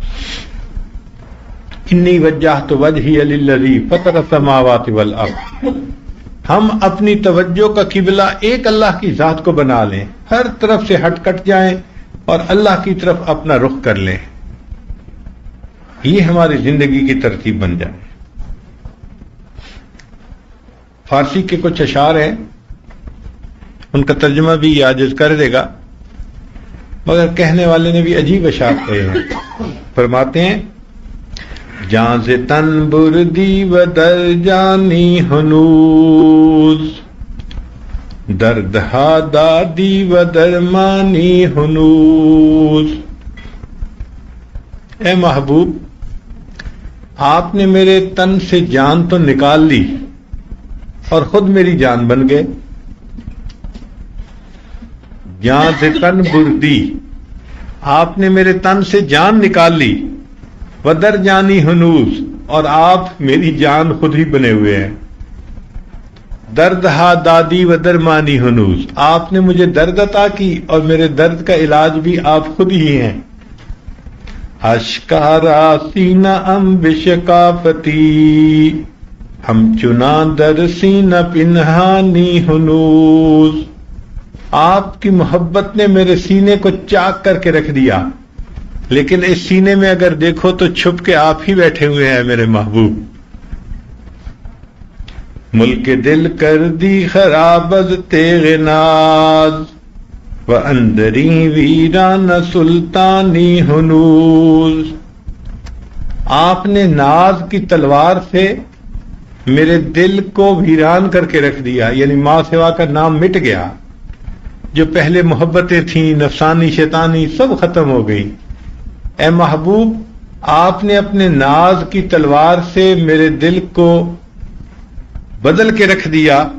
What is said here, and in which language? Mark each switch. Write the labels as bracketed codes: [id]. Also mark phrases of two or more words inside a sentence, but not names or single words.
[ar] انی وجہت وجہی للذی فطر السماوات والارض، [ur] ہم اپنی توجہ کا قبلہ ایک اللہ کی ذات کو بنا لیں، ہر طرف سے ہٹ کٹ جائیں اور اللہ کی طرف اپنا رخ کر لیں، یہ ہماری زندگی کی ترتیب بن جائے۔ فارسی کے کچھ اشعار ہیں، ان کا ترجمہ بھی یہ عاجز کر دے گا، مگر کہنے والے نے بھی عجیب اشعار کہے ہیں۔ فرماتے ہیں [fa] جاں سے تن بردی و در جانی ہنوز، درد ہا دادی و درمانی ہنوز۔ [ur] اے محبوب، آپ نے میرے تن سے جان تو نکال لی اور خود میری جان بن گئے۔ [fa] جاں سے تن بردی، [ur] آپ نے میرے تن سے جان نکال لی، [fa] ودر جانی ہنوز، [ur] اور آپ میری جان خود ہی بنے ہوئے ہیں۔ [fa] درد ہا دادی و درمانی ہنوز، [ur] آپ نے مجھے درد عطا کی اور میرے درد کا علاج بھی آپ خود ہی ہیں۔ [fa] اشکارا سینہ ام بشکافتی، ہم چنا در سینہ پنہانی ہنوز، [ur] آپ کی محبت نے میرے سینے کو چاک کر کے رکھ دیا، لیکن اس سینے میں اگر دیکھو تو چھپ کے آپ ہی بیٹھے ہوئے ہیں میرے محبوب۔ [fa] ملک دل کر دی خراب از تیغ ناز، و اندری ویران سلطانی ہنوز، [ur] آپ نے ناز کی تلوار سے میرے دل کو ویران کر کے رکھ دیا، یعنی ماں سوا کا نام مٹ گیا، جو پہلے محبتیں تھیں نفسانی شیطانی سب ختم ہو گئی۔ اے محبوب، آپ نے اپنے ناز کی تلوار سے میرے دل کو بدل کے رکھ دیا۔